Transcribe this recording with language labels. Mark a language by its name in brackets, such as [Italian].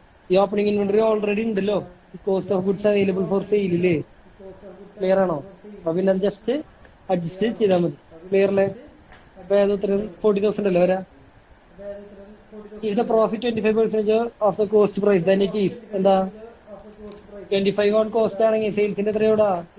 [Malayalam] ഈ opening inventory already ഉണ്ടല്ലോ. Cost of goods available for സെയിലില്ലേ? Clear ആണോ? അപ്പൊ പിന്നെ ജസ്റ്റ് അഡ്ജസ്റ്റ് ചെയ്താൽ മതി. ക്ലിയർ അല്ലേ? അപ്പൊ ഏതൊരു 40,000 അല്ലേ വരാ? [English] Is the profit 25% of the cost price? Then it is [Malayalam] എന്താ? 25 ഓൺ കോസ്റ്റ് ആണെങ്കിൽ സെയിൽസിന്റെ എത്രയോടാ?